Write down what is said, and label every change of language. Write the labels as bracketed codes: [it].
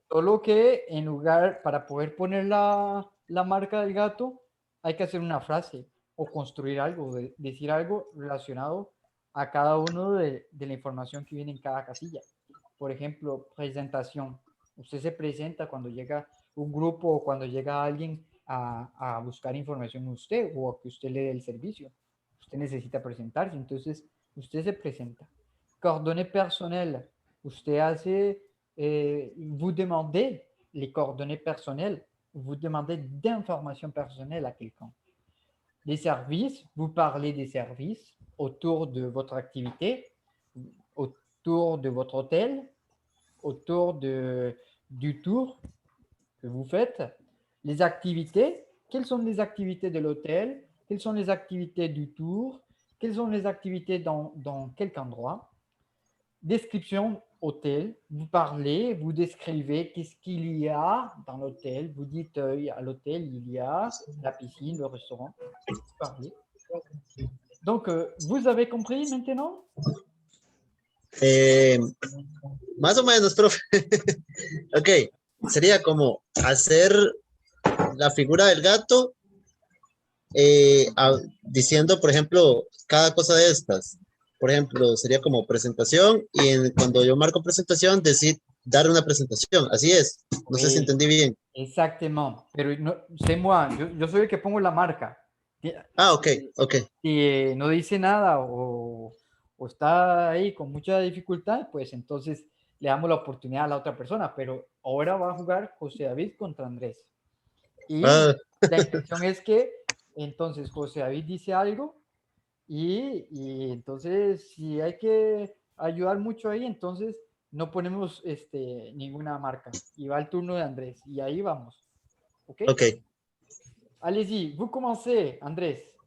[es] Solo que en lugar, para poder poner la marca del gato, hay que hacer una frase o construir algo, decir algo relacionado a cada uno de la información que viene en cada casilla. Por ejemplo, presentación. Usted se presenta cuando llega un grupo o cuando llega alguien a buscar información en usted o a que usted le dé el servicio. Usted necesita presentarse, entonces usted se presenta. [fr] Coordonnées personnelles. [es] Usted hace, [fr] vous demandez les coordonnées personnelles, vous demandez d'informations personnelles à quelqu'un. Les services, vous parlez des services autour de votre activité, autour de votre hôtel, autour du tour que vous faites. Les activités, quelles sont les activités de l'hôtel? Quelles sont les activités du tour? Quelles sont les activités dans quel endroit? Description hôtel, vous parlez, vous décrivez qu'est-ce qu'il y a dans l'hôtel. Vous dites à l'hôtel, il y a la piscine, le restaurant. Vous parlez. Donc, vous avez compris maintenant? [es] Más o menos, profe. Ok, sería como hacer la figura del gato diciendo, por ejemplo, cada cosa de estas. Por ejemplo, sería como presentación y cuando yo marco presentación, decir, dar una presentación. Así es. No sé si entendí bien. [fr] Exactement. [es] Pero no, [fr] c'est moi. [es] Yo soy el que pongo la marca. Ah, ok, ok. Si no dice nada o está ahí con mucha dificultad, pues entonces le damos la oportunidad a la otra persona. Pero ahora va a jugar José David contra Andrés. Y la intención es que entonces José David dice algo y entonces si hay que ayudar mucho ahí, entonces no ponemos ninguna marca. Y va el turno de Andrés. Y ahí vamos. ¿Ok? Ok. [fr] Allez-y, vous commencez, Andrés.